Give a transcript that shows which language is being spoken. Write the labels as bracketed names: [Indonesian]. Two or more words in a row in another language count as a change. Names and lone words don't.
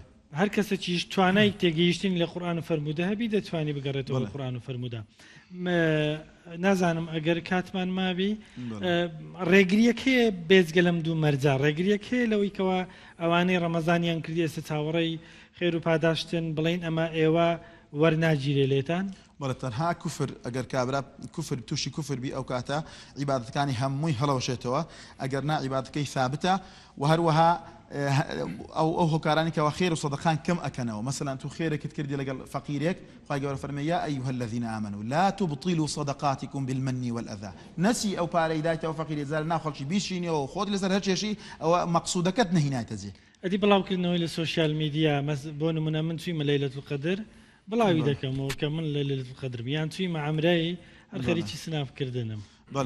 [Central Kurdish] هەر کەسێکیش توانای تێگەیشتنی لە قورئان و فەرموودە هەبی دەتوانێت بگەڕێتەوە لە قورئان و فەرموودە نازانم ئەگەر کاتمان مابی ڕێگریەک هەیە بێجگە لەم دوو مەرجە ڕێگریەک هەیە لەوەی کەوە ئەوانەی ڕەمەزانیان کردی ئێستا چاوەڕێی خێر و پاداشتن بڵین ئەمە ئێوە وەرناگیرێ لێتان بەڵێ تەنها کوفر ئەگەر کابرا کوفر تووشی کوفر بی ئەو کاتە عیبادەتەکانی هەمووی هەڵەوەشێتەوە ئەگەر نا عیبادەتەکەی ثابتە و هەروەها او هۆکارانی کەەوە خێر و سەدەقان کەم ئەکەنەوە مثلا تو خێرێکت کردی لەگەڵ فەقیرێک خوای گەورە فەرمێ [Arabic] یا ئەیها الذین آمنوا لا تبطلوا صدقاتكم بالمن والأذى [Central Kurdish] نسی ئەو پارەی دایتەوە فەقیرێ زار ناخەڵکی بیشینەوە خۆت لەسەر هەر چێشی ئەوە مەقسوودەکەت نەهینایتە جێ ئەدی بڵاوکردنەوەی لە [English] social media [Central Kurdish] بۆ نمونە من چوویمە لەیلەت القەدر بڵاوی دەکەمەوە کە من لە لەیلەت القەدر یان چوویمە عەمرەی هەر خەریکی سنافکردنم بەڵێ